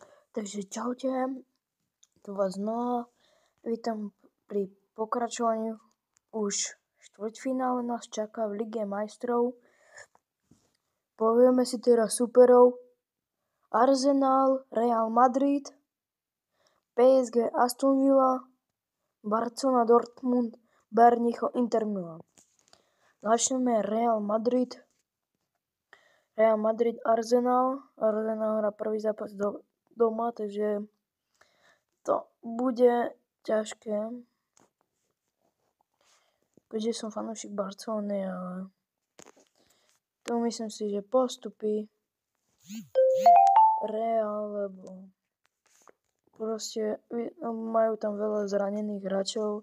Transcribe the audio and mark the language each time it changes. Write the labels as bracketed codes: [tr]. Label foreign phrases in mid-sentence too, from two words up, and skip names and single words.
[sk] Takže čaute, tu vás znova vítam pri pokračovaní. Už štvrťfinále nás čaká v Lige majstrov. Povieme si teraz superov: Arsenal, Real Madrid, PSG, Aston Villa, Barcelona, Dortmund, Bayern München, Inter Milan. Začneme Real Madrid, Arsenal. Arsenal hrá prvý zápas doma, takže to bude ťažké. Keďže som fanúšik Barcelony, ale to myslím si, že postupí Real, lebo proste majú tam veľa zranených hráčov.